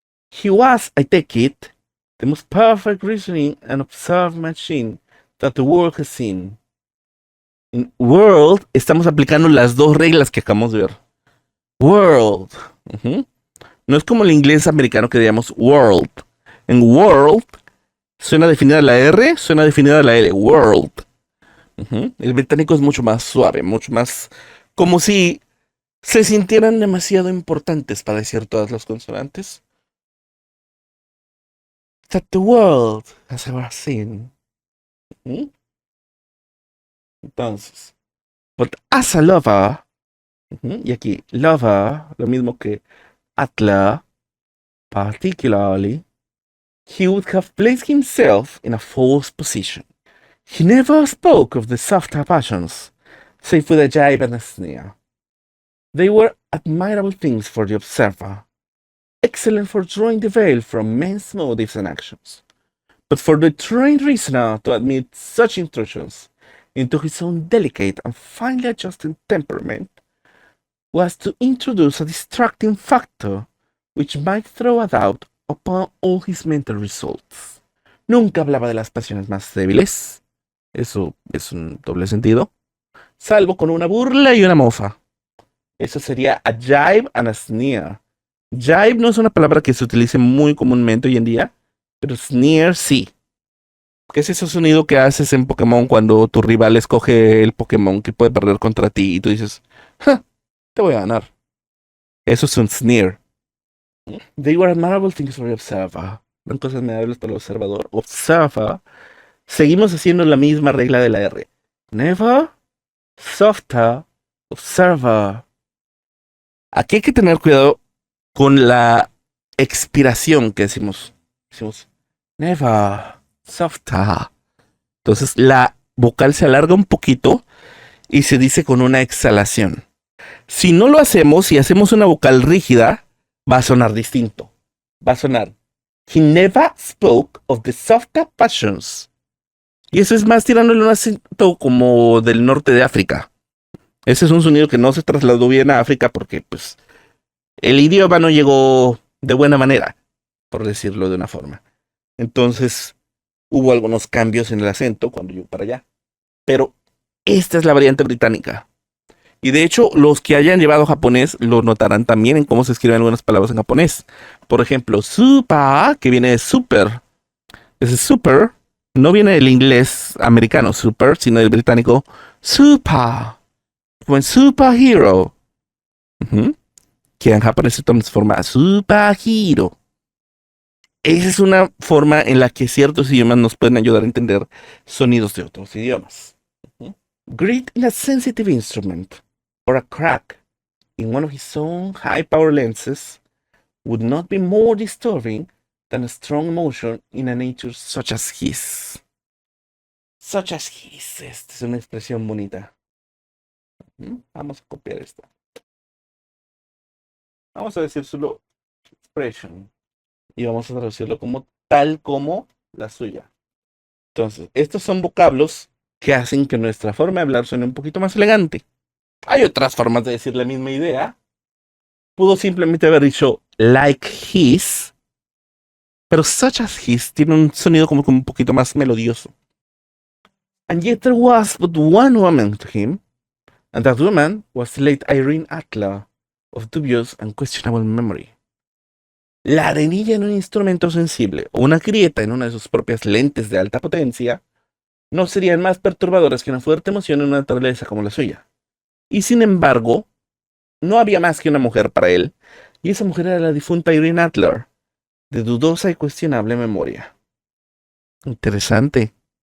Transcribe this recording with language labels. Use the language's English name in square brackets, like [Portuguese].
[English] He was, I take it, the most perfect reasoning and observed machine that the world has seen. [Spanish] En world estamos aplicando las dos reglas que acabamos de ver. World. No es como el inglés americano que digamos world. En world suena definida la R, suena definida la L. World. El británico es mucho más suave, mucho más como si se sintieran demasiado importantes para decir todas las consonantes. [English] That the world has ever seen. [Spanish] Entonces, [English] but as a lover, [Spanish] y aquí lover, lo mismo que Atla, [English] particularly, he would have placed himself in a false position. He never spoke of the softer passions, save with a jibe and a sneer. They were admirable things for the observer, excellent for drawing the veil from men's motives and actions. But for the trained reasoner to admit such intrusions into his own delicate and finely adjusted temperament was to introduce a distracting factor which might throw a doubt upon all his mental results. [Spanish] Nunca hablaba de las pasiones más débiles, eso es un doble sentido, salvo con una burla y una mofa. Eso sería [English] a jibe and a sneer. [Spanish] Jibe no es una palabra que se utilice muy comúnmente hoy en día, pero sneer sí. ¿Qué es ese sonido que haces en Pokémon cuando tu rival escoge el Pokémon que puede perder contra ti y tú dices, ¡ja! Te voy a ganar. Eso es un sneer. They were admirable things for the observer. Eran cosas admirables para el observador. Observer. Seguimos haciendo la misma regla de la R. Never, softer, observer. Aquí hay que tener cuidado con la expiración que decimos. Decimos never, softer. Entonces la vocal se alarga un poquito y se dice con una exhalación. Si no lo hacemos, si hacemos una vocal rígida, va a sonar distinto. Va a sonar [English] he never spoke of the softer passions. [Spanish] Y eso es más tirándole un acento como del norte de África. Ese es un sonido que no se trasladó bien a África porque, pues, el idioma no llegó de buena manera, por decirlo de una forma. Entonces, hubo algunos cambios en el acento cuando llegó para allá. Pero esta es la variante británica. Y de hecho, los que hayan llevado japonés lo notarán también en cómo se escriben algunas palabras en japonés. Por ejemplo, super, que viene de super. Ese super no viene del inglés americano, super, sino del británico super. Como en superhero. Que en japonés se transforma a superhero. Esa es una forma en la que ciertos idiomas nos pueden ayudar a entender sonidos de otros idiomas. [English] Grit in a sensitive instrument, or a crack in one of his own high-power lenses, would not be more disturbing than a strong emotion in a nature such as his. Such as his. [Spanish] Esta es una expresión bonita. Vamos a copiar esta. Vamos a decir solo expression. Y vamos a traducirlo como tal como la suya. Entonces, estos son vocablos que hacen que nuestra forma de hablar suene un poquito más elegante. Hay otras formas de decir la misma idea. Pudo simplemente haber dicho [English] like his, [Spanish] pero [English] such as his [Spanish] tiene un sonido como un poquito más melodioso. [English] And yet there was but one woman to him, and that woman was the late Irene Adler, of dubious and questionable memory. [Spanish] La arenilla en un instrumento sensible o una grieta en una de sus propias lentes de alta potencia no serían más perturbadoras que una fuerte emoción en una naturaleza como la suya. Y sin embargo, no había más que una mujer para él, y esa mujer era la difunta Irene Adler, de dudosa y cuestionable memoria. Interesante.